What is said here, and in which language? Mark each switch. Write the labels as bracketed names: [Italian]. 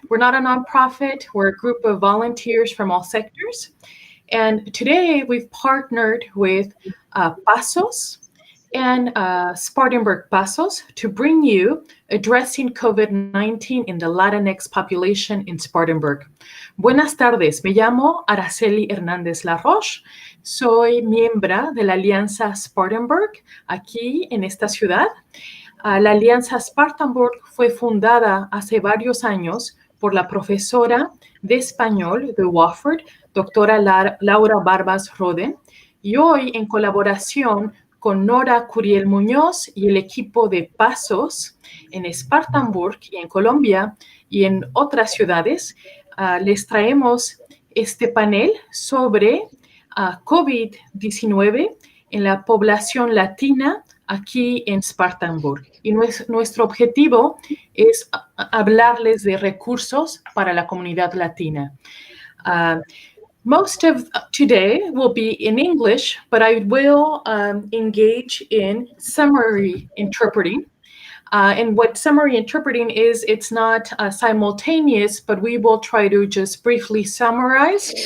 [English] We're not a nonprofit. We're a group of volunteers from all sectors. And today we've partnered with Pasos and Spartanburg Pasos to bring you addressing COVID-19 in the Latinx population in Spartanburg. [Spanish] Buenas tardes, me llamo Araceli Hernández La Roche. Soy miembro de la Alianza Spartanburg aquí en esta ciudad. La Alianza Spartanburg fue fundada hace varios años por la profesora de español de Wofford, doctora Laura Barbas Roden, y hoy en colaboración con Nora Curiel Muñoz y el equipo de Pasos en Spartanburg y en Colombia y en otras ciudades, les traemos este panel sobre COVID-19 en la población latina aquí en Spartanburg. Y nuestro objetivo es hablarles de recursos para la comunidad latina. [English] Most of today will be in English, but I will engage in summary interpreting. And what summary interpreting is, it's not simultaneous, but we will try to just briefly summarize.